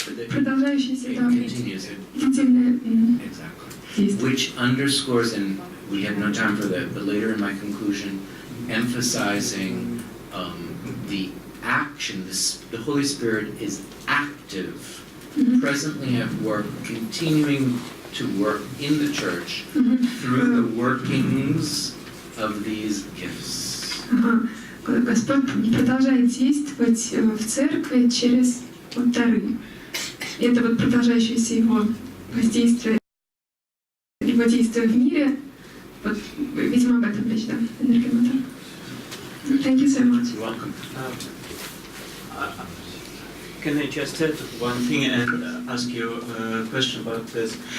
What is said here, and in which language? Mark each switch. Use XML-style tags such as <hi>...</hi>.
<ru>Продолжающееся, да, длительное действие.</ru> <en>Which underscores, and we have no time for that, but later in my conclusion, emphasizing the action. The Holy Spirit is active, presently at work, continuing to work in the church through the workings of these gifts.</en> <ru>Господь продолжает действовать в церкви через вот дары. И это вот продолжающееся его воздействие, его действие в мире, вот, видимо, об этом речь, да, энергемата.</ru> <en>Thank you so much. You're welcome. Can I just add one thing and ask you a question about this?</en>